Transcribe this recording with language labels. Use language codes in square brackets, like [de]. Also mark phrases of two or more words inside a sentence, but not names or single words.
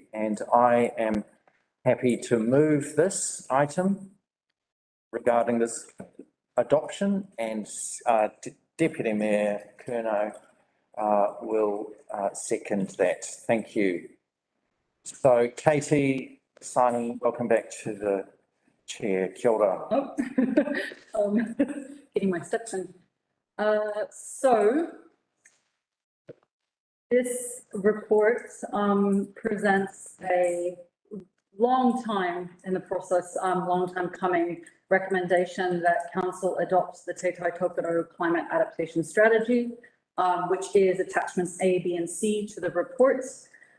[en] And I am happy to move this item regarding this adoption, and Deputy Mayor Curnow will second that. Thank you. So Katie, Simon, welcome back to the chair. [mi] Kia ora. [en] Getting my steps in. So this report presents a long time in the process, long time coming recommendation that council adopts the Te Tai Tokura Climate Adaptation Strategy, which is attachments A, B, and C to the reports.